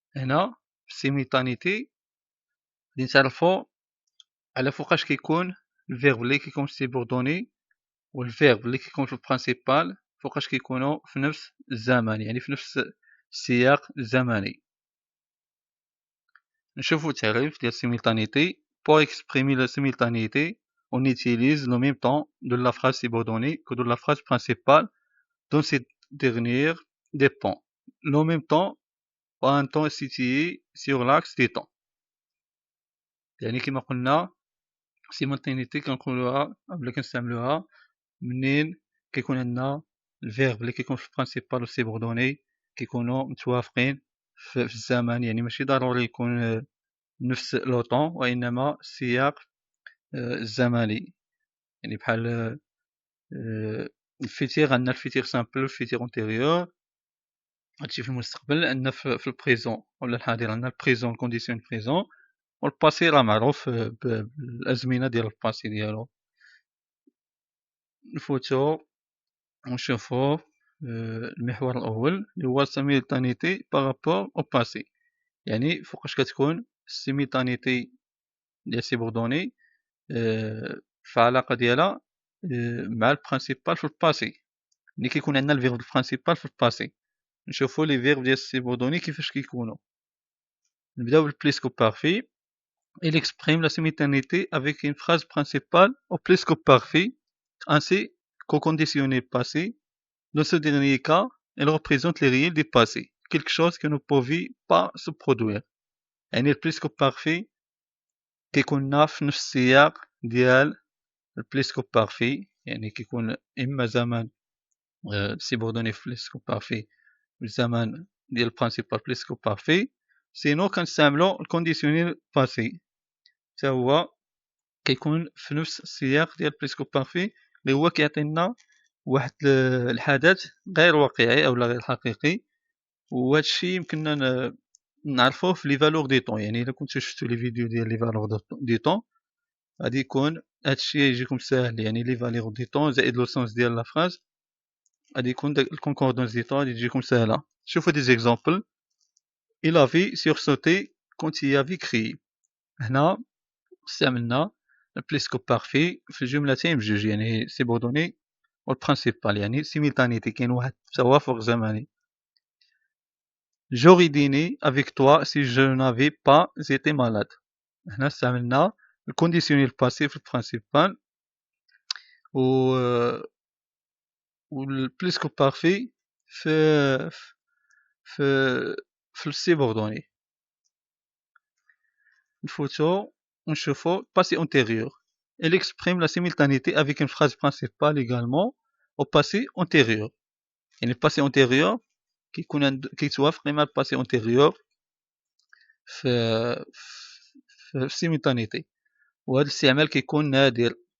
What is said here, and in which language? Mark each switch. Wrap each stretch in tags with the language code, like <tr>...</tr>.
<ar>هنا في السيمultanéité غادي نتعرفو على فوقاش كيكون الفيرب اللي كيكون في السيبوردوني والفيرب اللي كيكون في البرانسيبال فوقاش كيكونوا في نفس الزمن، يعني في نفس السياق الزمني. نشوفو التعريف ديال simultanéité.</ar> <fr>Pour exprimer la simultanéité, on utilise le même temps de la phrase subordonnée que de la phrase principale dont cette dernière dépend. Le même temps ou un temps situé sur l'axe des temps.</fr> <ar>يعني كما قلنا simultanéité كنقولوها ولا كنستعملوها منين كيكون عندنا الفيرب اللي كيكون في البرانسيبال والسيبوردوني كيكونوا متوافقين في الزمن، يعني ماشي ضروري يكون نفس لو طون وانما السياق الزمني. يعني بحال الفيتير، عندنا الفيتير سامبل والفيتير اونتيريور. هادشي في المستقبل. عندنا في البريزون ولا الحاضر عندنا البريزون الكونديسيون بريزون، والباسي راه معروف بالازمنه ديال الباسي ديالو. نفوتو ونشوفو المحور الاول اللي هو simultanéité بارابور او باسي، يعني فوقاش كتكون simultanéité ديال سيبوردوني في علاقه ديالها مع البرانسيبال في الباسي. ملي كيكون عندنا الفيرب البرانسيبال في الباسي نشوفو لي فيرب ديال السيبوردوني كيفاش كيكونوا. نبداو بالبليسكو بارفي.</ar> <fr>Il exprime la simultanéité avec une phrase principale au presque parfait ainsi qu'au conditionnel passé. Dans ce dernier cas, elle représente les réels du passé, quelque chose qui ne pouvait pas se produire.</fr> <ar>يعني البريسكو بارفي كيكون في نفس السياق ديال البليسكو بارفي، يعني كيكون إما زمن سيبوردوني في البليسكو بارفي والزمن ديال البرانسيبال بليسكو بارفي. سينو كنستعملو الكونديسيونيل باسي حتى هو كيكون في نفس السياق ديال البليسكو بارفي اللي هو كيعطينا واحد الحدث غير واقعي او لا غير حقيقي. وهادشي يمكننا نعرفوه في لي فالور دي طون. يعني الا كنتو شفتو لي فيديو ديال لي فالور دي طون غادي يكون هادشي يجيكم ساهل. يعني لي فالور دي طون زائد لو سونس ديال لا فراز غادي يكون داك الكونكوردونس دي طون غادي تجيكم ساهله. شوفوا دي زيكزامبل.</ar> <fr>il avait sursauté quand il avait crié.</fr> <ar>هنا استعملنا البليسكو بارفي في الجملتين بجوج، يعني سيبوردوني والبرانسيبال، يعني سيمultanéité، كاين واحد التوافق زمني.</ar> <fr>J'aurais dîné avec toi si je n'avais pas été malade.</fr> <ar>هنا استعملنا الكونديسيونيل باسي في البرانسيبال و والبليسكو بارفي في في في السيبوردوني. نفوتو ونشوفو passé antérieur.</ar> <fr>Elle exprime la simultanéité avec une phrase principale également au passé antérieur.</fr> <ar>يعني الباسي antérieur كيتوافق مع الباسي antérieur في السيمultanéité. وهذا الاستعمال كيكون نادر.</ar>